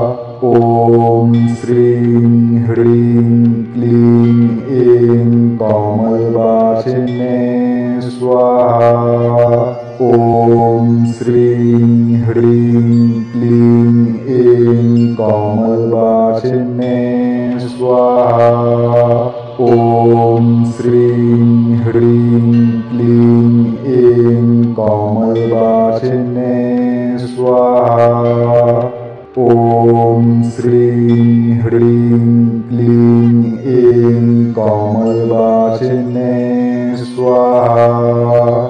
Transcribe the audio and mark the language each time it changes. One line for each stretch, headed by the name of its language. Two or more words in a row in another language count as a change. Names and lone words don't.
Sanskrit: ওম শ্রীং হ্রিং ক্লিং এং কমলবাসিনে স্বাহা। ওম শ্রীং হ্রিং ক্লিং এং কমলবাসিনে স্বাহা। ওম श्रीं ह्रीं क्लीं ऐं कमलवासिने स्वाहा। ॐ श्रीं ह्रीं क्लीं ऐं कमलवासिने स्वाहा।